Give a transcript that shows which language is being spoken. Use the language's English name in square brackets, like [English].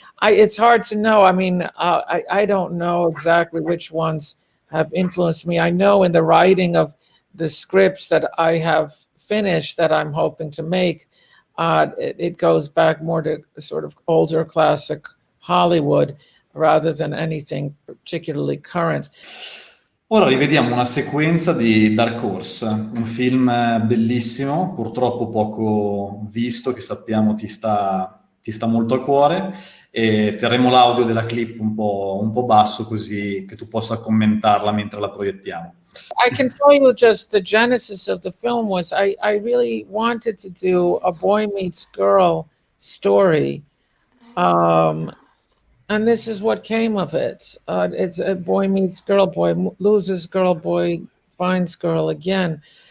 [English] It's hard to know. I don't know exactly which ones have influenced me. I know in the writing of the scripts that I have finished that I'm hoping to make, it goes back more to sort of older classic Hollywood rather than anything particularly current. [Italian] Ora rivediamo una sequenza di Dark Horse, un film bellissimo, purtroppo poco visto, che sappiamo ti sta molto a cuore, e terremo l'audio della clip un po' basso così che tu possa commentarla mentre la proiettiamo. [English] I can tell you just the genesis of the film was I really wanted to do a boy meets girl story. And this is what came of it. It's a boy meets girl, boy loses girl, boy finds girl again.